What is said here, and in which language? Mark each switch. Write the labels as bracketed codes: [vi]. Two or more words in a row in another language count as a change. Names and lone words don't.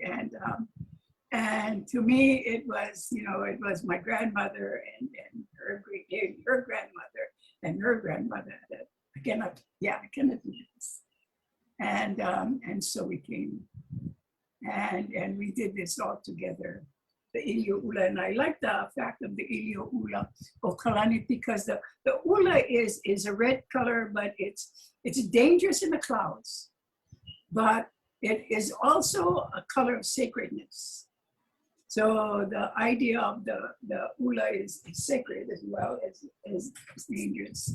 [en] And to me, it was, you know, it was my grandmother and her grandmother and her grandmother that I cannot do this. And so we came and we did this all together, the ʻīlioʻula. And I like the fact of the ʻīlioʻulaokalani because the ula is a red color, but it's dangerous in the clouds. But it is also a color of sacredness. So the idea of the ula is sacred as well as dangerous.